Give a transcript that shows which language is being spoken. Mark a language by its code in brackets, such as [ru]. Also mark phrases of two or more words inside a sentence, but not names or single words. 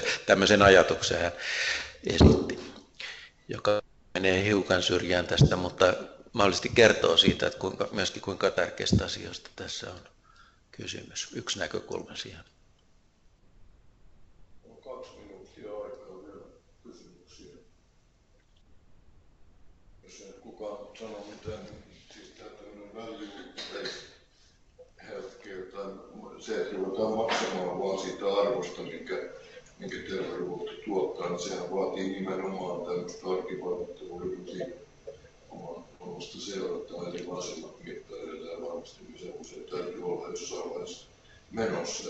[fi] Tämmöisen ajatuksen hän esitti, joka menee hiukan syrjään tästä, mutta mahdollisesti kertoo siitä, että kuinka tärkeistä asioista tässä on kysymys. Yksi näkökulma siihen. On 2 minuuttia aikaa vielä kysymyksiä. Jos ei kukaan sano mitään, niin siis tämä tämmöinen [en] value-based healthcare, [fi] tai se, että ruvetaan maksamaan vaan siitä arvosta, minkä terveydenhuolto tuottaa, niin sehän vaatii nimenomaan tämmöistä arkivaikuttavuuden omasta seurataan eli vasemmat mittareilla ja varmasti se täytyy olla jossain vaiheessa menossa.